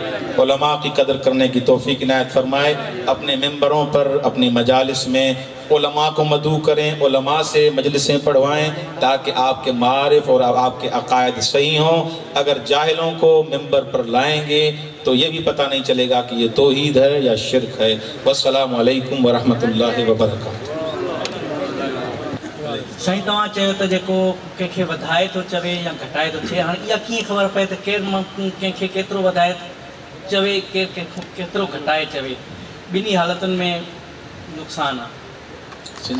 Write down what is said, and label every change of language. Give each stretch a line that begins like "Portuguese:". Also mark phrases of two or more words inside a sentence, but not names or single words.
Urdu: علماء کی قدر کرنے کی توفیق عنایت فرمائے. اپنے ممبروں پر، اپنی مجالس میں علماء کو مدعو کریں، علماء سے مجلسیں پڑھوائیں تاکہ آپ کے معارف اور آپ کے عقائد صحیح ہوں. اگر جاہلوں کو ممبر پر لائیں گے تو یہ بھی پتہ نہیں چلے گا کہ یہ توحید ہے یا شرک ہے.
Arabic: والسلام علیکم ورحمۃ اللہ وبرکاتہ.
Sindhi: साईं तव्हां चयो त जेको कंहिंखे वधाए थो चवे या घटाए थो चए, हाणे इहा कीअं ख़बर पए त केरु कंहिंखे केतिरो वधाए चवे, केरु कंहिंखो केतिरो घटाए चवे? ॿिन्ही हालतुनि में नुक़सानु आहे.